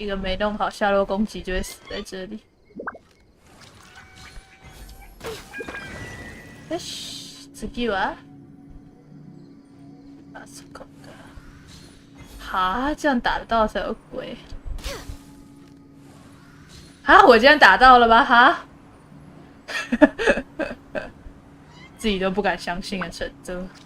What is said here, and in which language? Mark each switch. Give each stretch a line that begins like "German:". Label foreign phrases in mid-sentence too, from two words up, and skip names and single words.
Chinese: 个没弄好，下落攻击就会死在这里。
Japanese: よし、次はあそこか。
Chinese: 哈，这样打得到才有鬼。啊，我竟然打到了吗？哈，自己都不敢相信的程度。